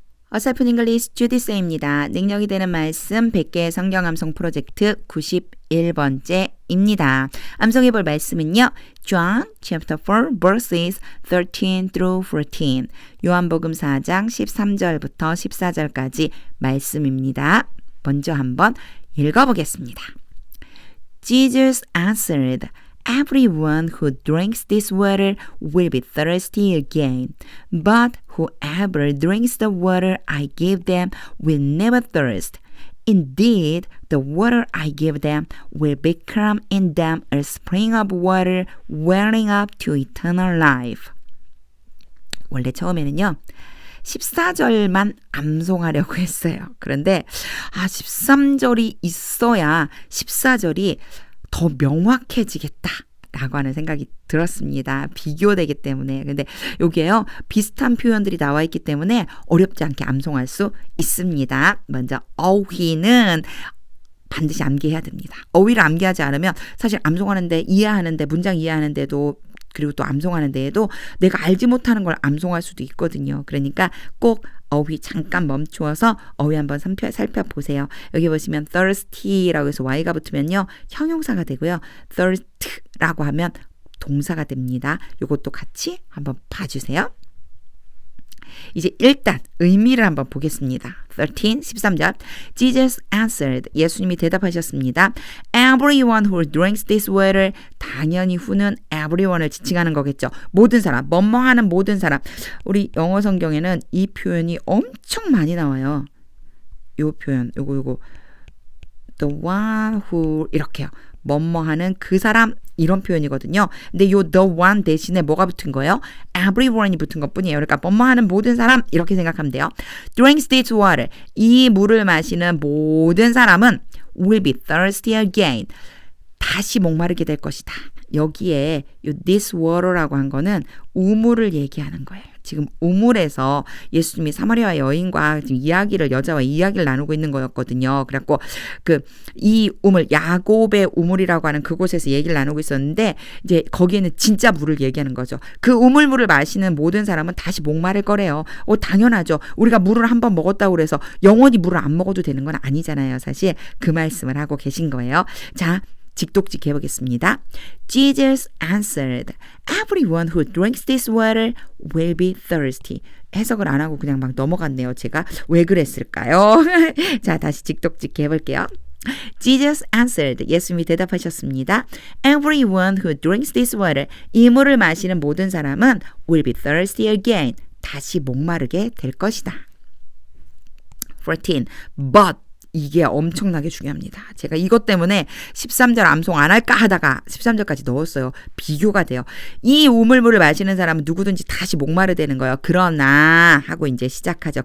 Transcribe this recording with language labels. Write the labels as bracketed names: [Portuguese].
[Korean] 어설픈 잉글리시 주디쌤입니다. 능력이 되는 말씀 100개의 성경 암송 프로젝트 91번째입니다. 암송해 볼 말씀은요. [English] John chapter 4 verses 13 through 14. [Korean] 요한복음 4장 13절부터 14절까지 말씀입니다. 먼저 한번 읽어보겠습니다. [English] Jesus answered, Everyone who drinks this water will be thirsty again, but whoever drinks the water I give them will never thirst. Indeed, the water I give them will become in them a spring of water welling up to eternal life. [Korean] 원래 처음에는요. 14절만 암송하려고 했어요. 그런데 13절이 있어야 14절이 더 명확해지겠다 라고 하는 생각이 들었습니다. 비교되기 때문에. 근데 여기에요. 비슷한 표현들이 나와 있기 때문에 어렵지 않게 암송할 수 있습니다. 먼저 어휘는 반드시 암기해야 됩니다. 어휘를 암기하지 않으면 사실 암송하는데 이해하는데 문장 이해하는데도 그리고 또 암송하는 데에도 내가 알지 못하는 걸 암송할 수도 있거든요. 그러니까 꼭 어휘 잠깐 멈추어서 어휘 한번 살펴보세요. 여기 보시면 thirsty라고 해서 y가 붙으면요. 형용사가 되고요. thirst라고 하면 동사가 됩니다. 이것도 같이 한번 봐주세요. 이제 일단 의미를 한번 보겠습니다. 13절 [English] Jesus answered, [Korean] 예수님이 대답하셨습니다. [English] Everyone who drinks this water, [Korean] 당연히 who는 everyone을 지칭하는 거겠죠. 모든 사람, 뭐뭐하는 모든 사람. 우리 영어 성경에는 이 표현이 엄청 많이 나와요. 요 표현, 요거 [English] the one who [Korean] 이렇게요. 뭐뭐하는 그 사람 이런 표현이거든요. 근데 요 the one 대신에 뭐가 붙은 거예요? everyone이 붙은 것뿐이에요. 그러니까 뭐뭐하는 모든 사람 이렇게 생각하면 돼요. [English] drinks this water. [Korean] 이 물을 마시는 모든 사람은 [English] will be thirsty again. [Korean] 다시 목마르게 될 것이다. 여기에 요 [English] this water [Korean] 라고 한 거는 우물을 얘기하는 거예요. 지금 우물에서 예수님이 사마리아 여인과 지금 여자와 이야기를 나누고 있는 거였거든요. 그래갖고 이 우물, 야곱의 우물이라고 하는 그곳에서 얘기를 나누고 있었는데 이제 거기에는 진짜 물을 얘기하는 거죠. 그 우물물을 마시는 모든 사람은 다시 목마를 거래요. 당연하죠. 우리가 물을 한번 먹었다고 그래서 영원히 물을 안 먹어도 되는 건 아니잖아요. 사실 그 말씀을 하고 계신 거예요. 자, 직독직 해보겠습니다. [English] Jesus answered, Everyone who drinks this water will be thirsty. [Korean] 해석을 안 하고 그냥 막 넘어갔네요. 제가 왜 그랬을까요? 자, 다시 직독직 해볼게요. [English] Jesus answered, [Korean] 예수님이 대답하셨습니다. [English] Everyone who drinks this water, [Korean] 이 물을 마시는 모든 사람은 [English] will be thirsty again. [Korean] 다시 목마르게 될 것이다. 14. But 이게 엄청나게 중요합니다. 제가 이것 때문에 13절 암송 안 할까 하다가 13절까지 넣었어요. 비교가 돼요. 이 우물물을 마시는 사람은 누구든지 다시 목마르 되는 거예요. 그러나 하고 이제 시작하죠.